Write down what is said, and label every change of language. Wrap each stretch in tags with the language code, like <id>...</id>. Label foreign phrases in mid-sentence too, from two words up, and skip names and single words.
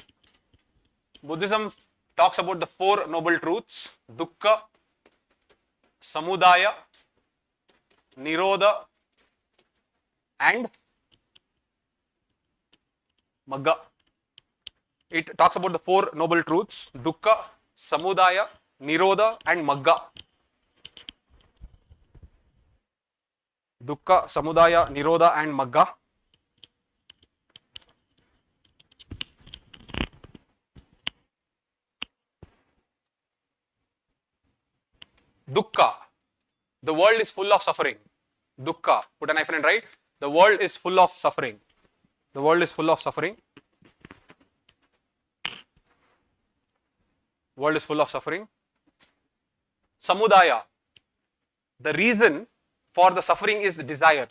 <en>Buddhism talks about the Four Noble Truths.</en> <pi>Dukkha, Samudaya, Nirodha, and Magga.</pi> <en>It talks about the Four Noble Truths.</en> <pi>Dukkha, Samudaya, Nirodha, and Magga. Dukkha, Samudaya, Nirodha, and Magga.</pi> <en>Dukkha, the world is full of suffering. Dukkha, put an hyphen and write. The world is full of suffering. The world is full of suffering. World is full of suffering. Samudaya, the reason for the suffering is desire.</en>